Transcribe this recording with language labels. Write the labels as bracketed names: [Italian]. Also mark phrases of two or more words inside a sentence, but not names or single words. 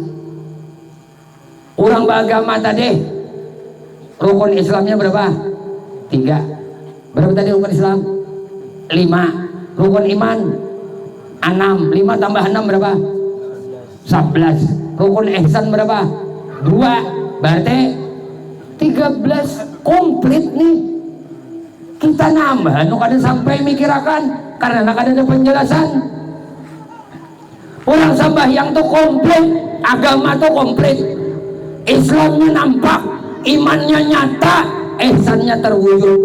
[Indonesian] Orang beragama tadi rukun Islamnya berapa? 3. Berapa tadi rukun Islam? 5. Rukun iman 6. 5 tambah 6 berapa? 11. Rukun ihsan berapa? 2. Berarti 13 komplit nih. [Banjar] Kita nambah kada sampai mikirakan karena kada ada penjelasan. [Indonesian] Orang sembahyang tuh komplit, agama tuh komplit, Islamnya nampak, imannya nyata, ihsannya terwujud.